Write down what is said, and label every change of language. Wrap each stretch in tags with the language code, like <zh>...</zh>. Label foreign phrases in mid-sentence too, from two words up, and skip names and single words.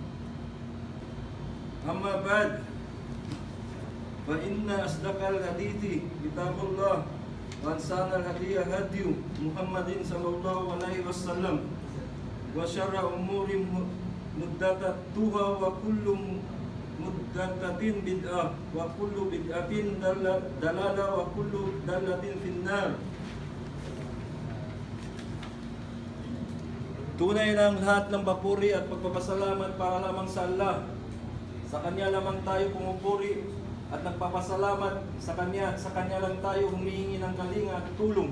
<ar>أما بعد فإن أصدق الحديث كتاب الله وأحسن الهدي هدي محمد صلى الله عليه وسلم وشر الأمور محدثاتها وكل محدثة بدعة وكل بدعة ضلالة وكل ضلالة في النار.</ar> <tl>Tunay na ang lahat ng papuri at pagpapasalamat para lamang sa Allah. Sa Kanya lamang tayo pumupuri at nagpapasalamat sa Kanya lang tayo humihingi ng kalinga at tulong.</tl>